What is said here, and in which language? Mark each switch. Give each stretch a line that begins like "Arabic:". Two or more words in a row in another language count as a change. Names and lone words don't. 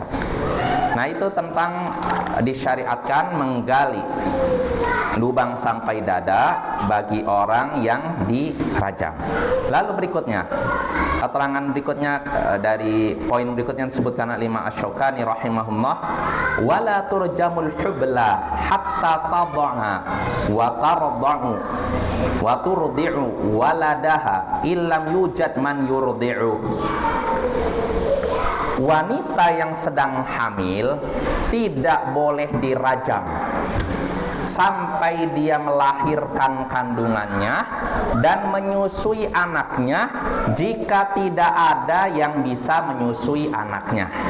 Indonesian: Nah, itu tentang disyariatkan menggali lubang sampai dada bagi orang yang dirajam. Lalu berikutnya, keterangan berikutnya dari poin berikutnya disebutkan oleh Imam Asy-Syaukani rahimahullah,
Arabic: ولا ترجم الحبلى حتى تضع وترضع وترضع ولدها إن لم يوجد من يرضع.
Indonesian: Wanita yang sedang hamil tidak boleh dirajam sampai dia melahirkan kandungannya dan menyusui anaknya jika tidak ada yang bisa menyusui anaknya.